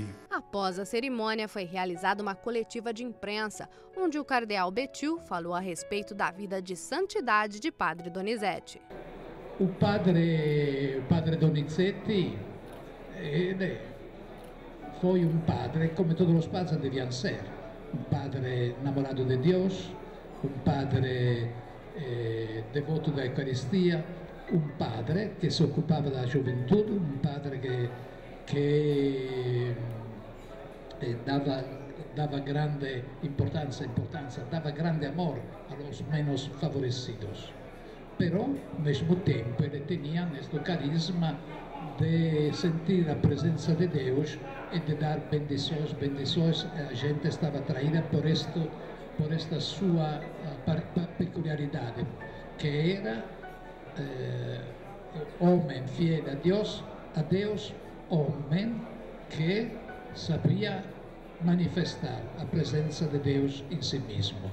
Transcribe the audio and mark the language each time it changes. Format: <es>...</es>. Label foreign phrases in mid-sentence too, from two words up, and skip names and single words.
<pt>Após a cerimônia, foi realizada uma coletiva de imprensa, onde o cardeal Bettiol falou a respeito da vida de santidade de padre Donizete. O padre Donizete foi um padre, como todos os padres deviam ser, um padre namorado de Deus, um padre devoto da Eucaristia,</pt> <it>un padre che si occupava della gioventù, un padre che dava grande importanza, dava grande amor</it> <es>a los menos favorecidos. Pero, al</es> <pt>mesmo tempo, ele tinha este carisma de sentir a presença de Deus e de dar bendições. A gente estava atraída por por esta sua peculiaridade, que era homem fiel a Deus, homem que sabia manifestar a presença de Deus em si mesmo.</pt>